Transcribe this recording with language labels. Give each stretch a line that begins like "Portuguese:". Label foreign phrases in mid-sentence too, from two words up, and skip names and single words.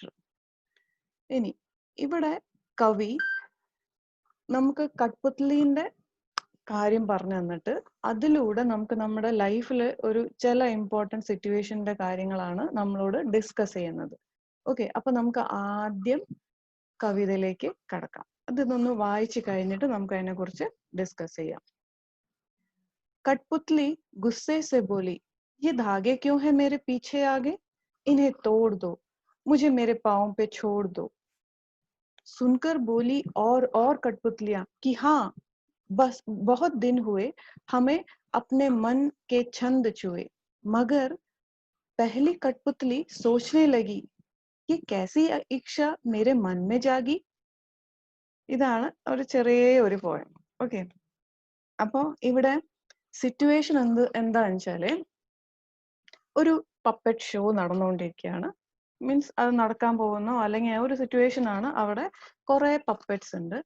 Malayalam: ഇനി ഇവിടെ കവി നമുക്ക് കട്ട്പുത്ലിന്റെ കാര്യം പറഞ്ഞു തന്നിട്ട് അതിലൂടെ നമുക്ക് നമ്മുടെ ലൈഫിൽ ഒരു ചില
English: important situation
Malayalam: കാര്യങ്ങളാണ് നമ്മളോട് ഡിസ്കസ് ചെയ്യുന്നത്. ഓക്കെ, അപ്പൊ നമുക്ക് ആദ്യം കവിതയിലേക്ക് കടക്കാം. അതൊന്ന് വായിച്ചു കഴിഞ്ഞിട്ട് നമുക്ക് അതിനെ കുറിച്ച് ഡിസ്കസ് ചെയ്യാം.
Hindi: कठपुतली गुस्से से बोली, ये धागे क्यों है मेरे पीछे आगे? इन्हें तोड़ दो, मुझे मेरे पाँव पे छोड़ दो. सुनकर बोली और कठपुतलियां कि हाँ, बस बहुत दिन हुए हमें अपने मन के छंद छुए. मगर पहली कठपुतली सोचने लगी कि कैसी इच्छा मेरे मन में जागी.
Malayalam: ഇതാണ് ഒരു ചെറിയ ഒരു പോയം. ഓക്കെ, അപ്പൊ ഇവിടെ സിറ്റുവേഷൻ എന്താന്ന് വെച്ചാല് ഒരു
English: puppet show
Malayalam: നടന്നുകൊണ്ടിരിക്കുകയാണ്. മീൻസ് അത് നടക്കാൻ പോകുന്നു, അല്ലെങ്കിൽ ഒരു സിറ്റുവേഷൻ ആണ്. അവിടെ കുറെ പപ്പറ്റ്സ് ഉണ്ട്.